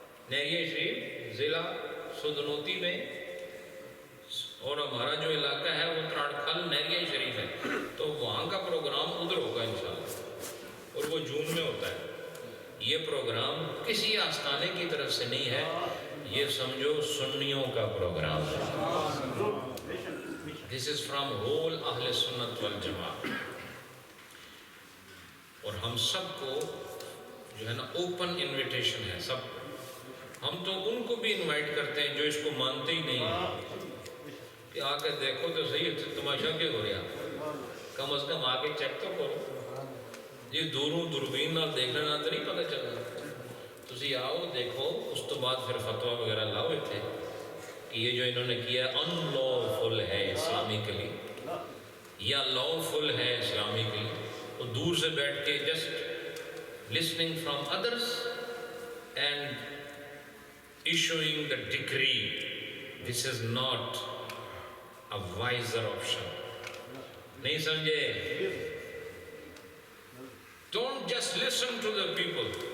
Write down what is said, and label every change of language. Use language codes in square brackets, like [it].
[ur] نیریہ شریف ضلع سدنوتی میں، اور ہمارا جو علاقہ ہے وہ تراڑکھل نیریہ شریف ہے، تو وہاں کا پروگرام ادھر ہوگا انشاءاللہ، اور وہ جون میں ہوتا ہے. یہ پروگرام کسی آستانے کی طرف سے نہیں ہے، یہ سمجھو سنیوں کا پروگرام ہے. [en] This is from whole اہل سنت والجماع. [ur] اور ہم سب کو جو ہے نا اوپن انویٹیشن ہے سب کو. ہم تو ان کو بھی انوائٹ کرتے ہیں جو اس کو مانتے ہی نہیں ہیں کہ آ کے دیکھو تو صحیح، تماشا کیا ہو رہا، کم از کم آ کے چیک تو کرو. [pa] یہ دوروں دوربین نال دیکھنے نال تو نہیں پتہ چلنا. تسی آؤ دیکھو، اس تو بعد [ur] پھر فتویٰ وغیرہ لاؤ اتنے کہ یہ جو انہوں نے کیا ان لافل ہے اسلامی کے لیے یا لافل ہے اسلامی کے لیے. وہ دور سے بیٹھ کے [en] just listening from others and issuing the decree. This is not a wiser option. [ur] نہیں سمجھے؟ [en] Don't just listen to the people.